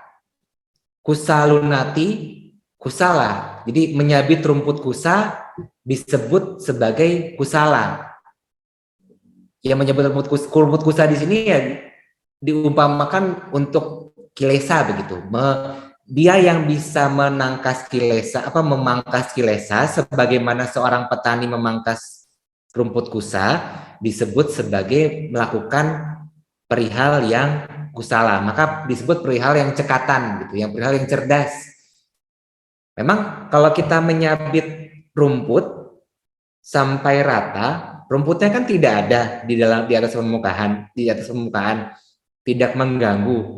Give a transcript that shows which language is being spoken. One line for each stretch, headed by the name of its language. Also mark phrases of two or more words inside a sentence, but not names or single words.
Pali: Kusa lunati, kusala.
Indonesian: Jadi menyabit rumput kusa disebut sebagai kusala. Yang menyebut rumput kusa di sini ya diumpamakan untuk kilesa begitu. Dia yang bisa menangkas kilesa, memangkas kilesa, sebagaimana seorang petani memangkas rumput kusa disebut sebagai melakukan perihal yang kusala, maka disebut perihal yang cekatan gitu, yang perihal yang cerdas. Memang kalau kita menyabit rumput sampai rata, rumputnya kan tidak ada di atas permukaan, tidak mengganggu.